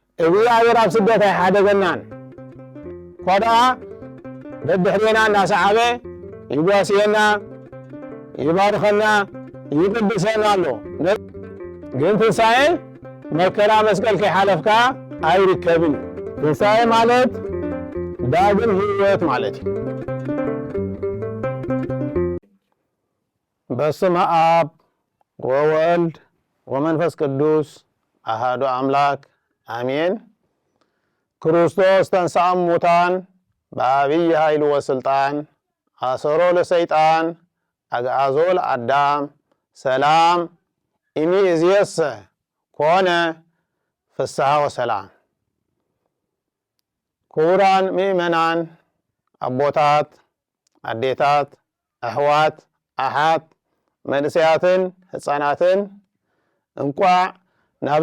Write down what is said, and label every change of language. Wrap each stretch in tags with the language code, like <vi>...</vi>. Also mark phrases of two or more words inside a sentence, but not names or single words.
<ti>እግዚአብሔር ኣብ ስደት ኣይሓደገናን ኮዳ በድሕሪና እናሰዓበ ይጓስየና ይባርከና ይቅድሰና ኣሎ ግን ትንሣኤ መከራ መስቀል ከይሓለፍካ ኣይርከብን ትንሣኤ ማለት ዳግም ህይወት ማለት እዩ</ti> <gez>በስመ አብ ወወልድ ወመንፈስ ቅዱስ አሐዱ አምላክ አሜን። ክርስቶስ ተንሥአ እሙታን በዐቢይ ኃይል ወስልጣን አሰሮ ለሰይጣን አግዓዞ ለአዳም ሰላም ኢሚእዜሰ ኮነ ፍስሐ ወሰላም።</gez> <ti>ክቡራን ምእመናን አቦታት፣ አዴታት፣ አሕዋት፣ አሓት መንእሰያትን ህፃናትን እንቋዕ ናብዛ</ti>